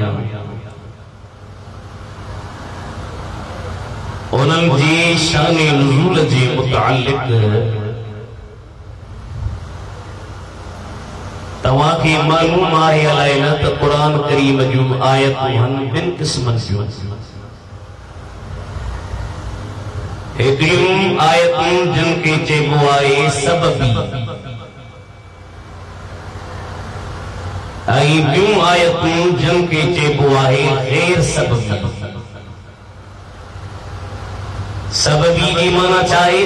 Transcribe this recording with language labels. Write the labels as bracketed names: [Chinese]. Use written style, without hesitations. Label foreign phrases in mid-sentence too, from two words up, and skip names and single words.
[Sindhi] انہوں جی شان نزول جی متعلق تواں کی معلوم آئے علائنت قرآن کریم جو آیت ہن بن قسمن جو हिकिड़ियूं आयतूं जिनखे चइबो आहे सबबी ऐं ॿियूं आयतूं जिनखे चइबो आहे गैर सबबी। सबबी जी माना छा आहे?